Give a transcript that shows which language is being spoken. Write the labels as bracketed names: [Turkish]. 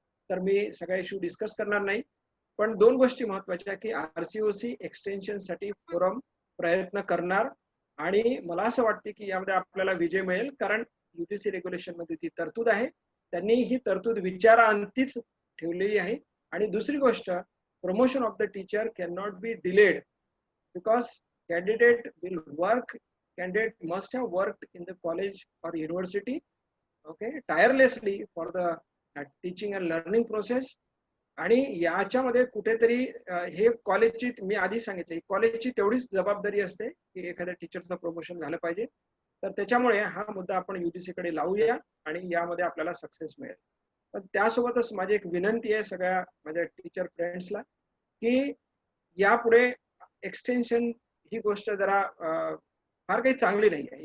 [Marathi] तर मी सगळे issue discuss करणार नाही. पण दोन गोष्टी महत्वाच्या की आरसीओसी एक्सटेन्शनसाठी फोरम प्रयत्न करणार आणि मला असं वाटते की यामध्ये आपल्याला विजय मिळेल. कारण युजीसी रेग्युलेशन मध्ये ती तरतूद आहे. त्यांनी ही तरतूद विचारांतीच ठेवलेली आहे. आणि दुसरी गोष्ट, [English] Promotion of the teacher can not be delayed because candidate will work, candidate must have worked in the college or university, okay, tirelessly for the teaching and learning process. [Marathi] आणि याच्यामध्ये कुठेतरी हे कॉलेजची, मी आधी सांगितले, कॉलेजची तेवढीच जबाबदारी असते की एखाद्या टीचरचं प्रमोशन झालं पाहिजे. तर त्याच्यामुळे हा मुद्दा आपण युजीसी कडे लावूया आणि यामध्ये आपल्याला सक्सेस मिळेल. पण त्यासोबतच माझी एक विनंती आहे सगळ्या माझ्या टीचर फ्रेंड्सला की यापुढे एक्सटेन्शन ही गोष्ट जरा फार काही चांगली नाही आहे.